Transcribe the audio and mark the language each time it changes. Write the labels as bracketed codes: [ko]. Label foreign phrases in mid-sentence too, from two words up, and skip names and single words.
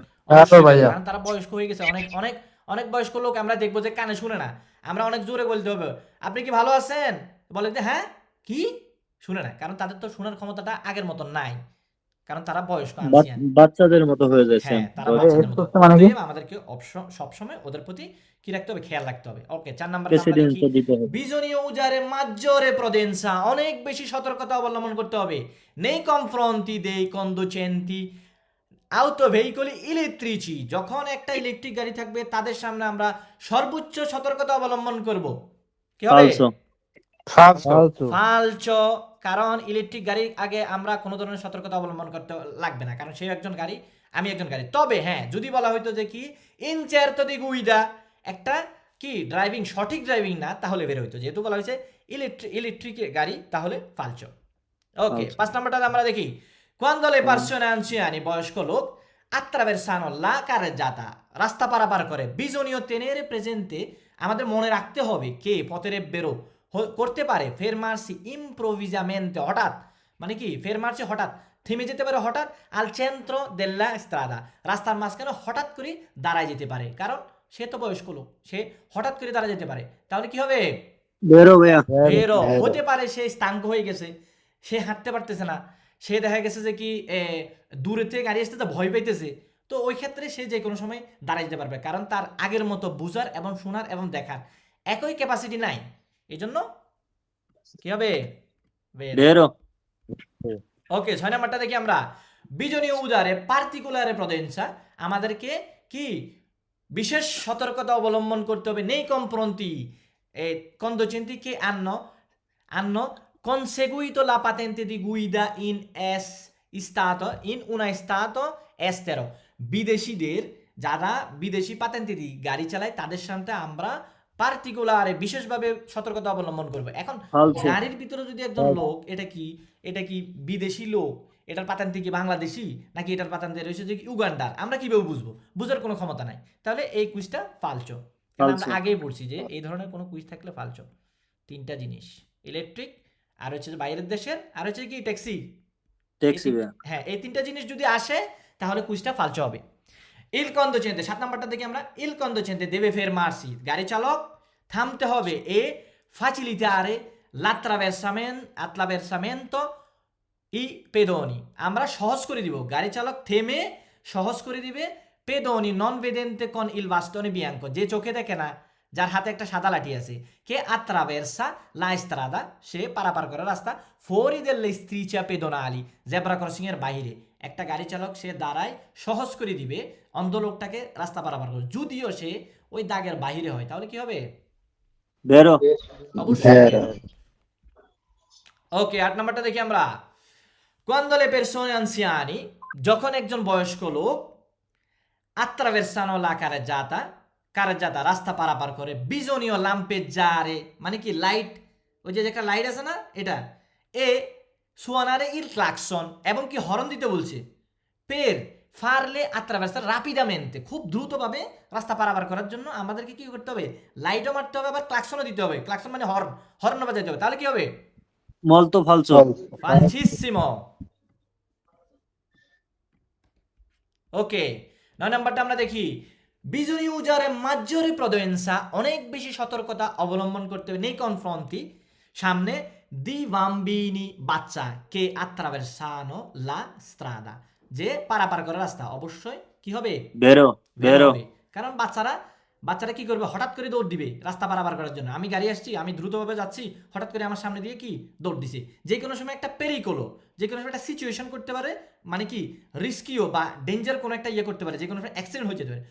[bn] অবশ্যই বের হবে, কারণ তারা বয়স্ক হয়ে গেছে। অনেক অনেক অনেক বয়স্ক লোক আমরা দেখবো যে কানে শুনে না, আমরা অনেক জোরে বলতে হবে, আপনি কি ভালো আছেন, বলে যে হ্যাঁ কি, শুনে না, কারণ তাদের তো শোনার ক্ষমতাটা আগের মতো নাই, কারণ তারা বয়স্ক আনসিয়ান। বাচ্চাদের মতো হয়ে যাচ্ছে। হ্যাঁ, তারা বাচ্চাদের মতো। অতএব আমাদেরকে সবসময় ওদের প্রতি কি রাখতে হবে, খেয়াল রাখতে হবে। ওকে, 4 নাম্বার আমরা দেখি [it] bisogna usare maggiore prudenza, [bn] অনেক বেশি সতর্কতা অবলম্বন করতে হবে। [it] nei confronti dei conducenti auto veicoli elettrici, [bn] যখন একটা ইলেকট্রিক গাড়ি থাকবে তাদের সামনে আমরা সর্বোচ্চ সতর্কতা অবলম্বন করব। কি হবে? ফালসো, কারণ ইলেকট্রিক গাড়ির আগে আমরা কোনো ধরনের সতর্কতা অবলম্বন করতে লাগবে না, কারণ সে একজন গাড়ি, আমি একজন গাড়ি। তবে হ্যাঁ, যদি বলা হইতো যে কি [it] incerto di guida, [bn] একটা কি ড্রাইভিং, সঠিক ড্রাইভিং না, তাহলে বের হইতো। যেহেতু বলা হয়েছে ইলেকট্রিক গাড়ি, তাহলে ফালসো। ওকে, 5 নাম্বারটা আমরা দেখি। [it] quando le persone anziane, [bn] বয়স্ক লোক [it] attraversano la carreggiata, [bn] রাস্তা পারাপার করে, [it] bisogna tenere presente, [bn] আমাদের মনে রাখতে হবে কে পথের বেরো করতে পারে [it] fermarsi improvvisamente, [bn] হঠাৎ, মানে কি fermarsi হঠাৎ, থেমে যেতে পারে হঠাৎ, [it] al centro della strada, [bn] রাস্তার মাঝখানে হঠাৎ করে দাঁড়ায় যেতে পারে, কারণ সে তো বয়স্ক লোক, সে হঠাৎ করে দাঁড়ায় যেতে পারে। তাহলে কি হবে? বেরো ভাইয়া। বেরো হতে পারে সে স্থাঙ্ক হয়ে গেছে, সে হাঁটতে পারতেছে না, সে দেখা গেছে যে কি দূরে থেকে গাড়ি আসতে ভয় পাইতেছে, তো ওই ক্ষেত্রে সে যে কোনো সময় দাঁড়ায় যেতে পারবে, কারণ তার আগের মতো বুঝার এবং শোনার এবং দেখার একই ক্যাপাসিটি নাই। এই জন্য কি হবে? বেরো। ওকে, 6 নাম্বারটা দেখি আমরা। [it] bisogna usare particolare prudenza, [bn] আমাদেরকে কি বিশেষ সতর্কতা অবলম্বন করতে হবে। [it] nei confronti conducenti che hanno conseguito la patente di guida in una stato estero, [bn] বিদেশিদের, যারা বিদেশি পাতেন্তে দিয়ে গাড়ি চালায় তাদের সাথে আমরা পার্টিকুলারে বিশেষভাবে সতর্কতা অবলম্বন করবো। এখন গাড়ির ভিতরে যদি একজন লোক, এটা কি বিদেশি লোক, এটার পাতান্তে কি বাংলাদেশি নাকি এটার পাতান্তে রয়েছে যে উগান্ডার, আমরা কিভাবে বুঝবো? বুঝার কোনো ক্ষমতা নাই, তাহলে এই কুইজটা ফালসো। আমরা আগেই পড়ছি যে এই ধরনের কোনো কুইজ থাকলে ফালসো। 3টা জিনিস, ইলেকট্রিক, আর হচ্ছে বাইরের দেশের, আর হচ্ছে কি ট্যাক্সি। হ্যাঁ, এই 3টা জিনিস যদি আসে তাহলে কুইজটা ফালসো হবে। [it] il conducente, [bn] 7 নাম্বারটা দেখি আমরা। [it] il conducente deve fermarsi, [bn] গাড়ি চালক থামতে হবে। [it] e facilitare l'attraversamento ai pedoni, [bn] আমরা সহজ করে দিব, গাড়ি চালক থেমে সহজ করে দিবে [it] pedoni non vedenti con il bastone bianco, [bn] যে চোখে দেখে না, যার হাতে একটা সাদা লাঠি আছে, [it] che attraversa la strada, [bn] সে পারাপার করে রাস্তা, [it] fuori delle strisce pedonali, [en] zebra crossing [bn] এর বাইরে, একটা গাড়ি চালক সে দাঁড়ায় সহজ করে দিবে অন্ধ লোকটাকে রাস্তা পারাপার করে, যদিও সে ওই দাগের বাইরে হয়, তাহলে কি হবে? বেরো। অবশ্যই। ওকে, 8 নাম্বারটা দেখি আমরা। [it] quando le persone anziani, [bn] যখন একজন বয়স্ক লোক [it] attraversano la carreggiata, [bn] রাস্তা পারাপার করে, [it] bisogna lampeggiare, [bn] মানে কি লাইট, ওই যে একটা লাইট আছে না, এটা [it] e suonare il clacson, [bn] এবং কি হর্ন দিতে বলছে, [it] per farle attraversare rapidamente, [bn] খুব দ্রুতভাবে রাস্তা পারাপার করার জন্য আমাদেরকে কি করতে হবে? লাইটও মারতে হবে, আবার ক্লাকসনও দিতে হবে। ক্লাকসন মানে হর্ন বাজাতে হবে। তাহলে কি হবে? [it] molto falso, [bn] ফালসিসিমো। ওকে, 9 নাম্বারটা আমরা দেখি। [it] bisogna usare maggiore prudenza, [bn] অনেক বেশি সতর্কতা অবলম্বন করতে হবে। [it] nei confronti, [bn] সামনে [it] di bambini, [bn] বাচ্চা [it] che attraversano la strada, [bn] যে পারাপার করার রাস্তা অবশ্যই কি হবে? [it] vero, [bn] বের [it] vero, [bn] হবে। কারণ বাচ্চারা কি করবে? হঠাৎ করে দৌড় দিবে রাস্তা পারাপার করার জন্য। আমি গাড়ি আসছি, আমি দ্রুতভাবে যাচ্ছি, হঠাৎ করে আমার সামনে দিয়ে কি দৌড় দিছে। যে কোনো সময় একটা পেরিকোলো, যে কোনো সময় একটা সিচুয়েশন করতে পারে, মানে কি রিস্কিও বা ডেঞ্জার কোনো একটা ইয়ে করতে পারে, যে কোনো সময় অ্যাক্সিডেন্ট হয়ে যেতে পারে।